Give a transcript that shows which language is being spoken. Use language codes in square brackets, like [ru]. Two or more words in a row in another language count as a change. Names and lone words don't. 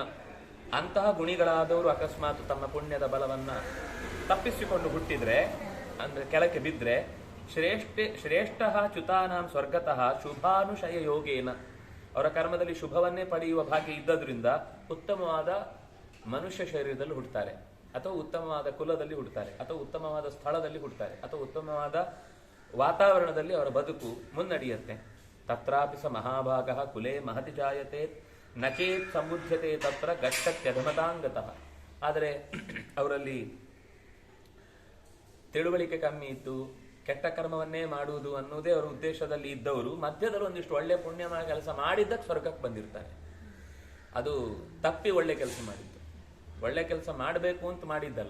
[kn] ಅಂತಹ ಗುಣಿಗಳಾದವರು ಅಕಸ್ಮಾತ್ ತಮ್ಮ ಪುಣ್ಯದ ಬಲವನ್ನ ತಪ್ಪಿಸಿಕೊಂಡು ಹುಟ್ಟಿದ್ರೆ, ಅಂದ್ರೆ ಕೆಳಕ್ಕೆ ಬಿದ್ದರೆ, [sa] ಶ್ರೇಷ್ಠ ಚ್ಯುತಾನಾಂ ಸ್ವರ್ಗತಃ ಶುಭಾನುಶಯ ಯೋಗೇನ, [kn] ಅವರ ಕರ್ಮದಲ್ಲಿ ಶುಭವನ್ನೇ ಪಡೆಯುವ ಭಾಗ್ಯ ಇದ್ದದ್ರಿಂದ ಉತ್ತಮವಾದ ಮನುಷ್ಯ ಶರೀರದಲ್ಲಿ ಹುಟ್ಟುತ್ತಾರೆ, ಅಥವಾ ಉತ್ತಮವಾದ ಕುಲದಲ್ಲಿ ಹುಟ್ಟುತ್ತಾರೆ, ಅಥವಾ ಉತ್ತಮವಾದ ಸ್ಥಳದಲ್ಲಿ ಹುಟ್ಟುತ್ತಾರೆ, ಅಥವಾ ಉತ್ತಮವಾದ ವಾತಾವರಣದಲ್ಲಿ ಅವರ ಬದುಕು ಮುನ್ನಡೆಯುತ್ತೆ. [sa] ತತ್ರಾಪಿ ಸ ಮಹಾಭಾಗಃ ಕುಲೇ ಮಹತಿ ಜಾಯತೆ ನಚೇತ್ ಸಮುದ್ಯತೆ ತತ್ರ ಗಚ್ಚತ್ಯಧಮತಾಂಗತಃ. [kn] ಆದರೆ ಅವರಲ್ಲಿ ತಿಳುವಳಿಕೆ ಕಮ್ಮಿ ಇತ್ತು, ಕೆಟ್ಟ ಕರ್ಮವನ್ನೇ ಮಾಡುವುದು ಅನ್ನೋದೇ ಅವರ ಉದ್ದೇಶದಲ್ಲಿ ಇದ್ದವರು ಮಧ್ಯದಲ್ಲಿ ಒಂದಿಷ್ಟು ಒಳ್ಳೆ ಪುಣ್ಯ ಕೆಲಸ ಮಾಡಿದ್ದಕ್ಕೆ ಸ್ವರ್ಗಕ್ಕೆ ಬಂದಿರ್ತಾರೆ. ಅದು ತಪ್ಪಿ ಒಳ್ಳೆ ಕೆಲಸ ಮಾಡಿದ್ದು, ಒಳ್ಳೆ ಕೆಲಸ ಮಾಡಬೇಕು ಅಂತ ಮಾಡಿದ್ದಲ್ಲ.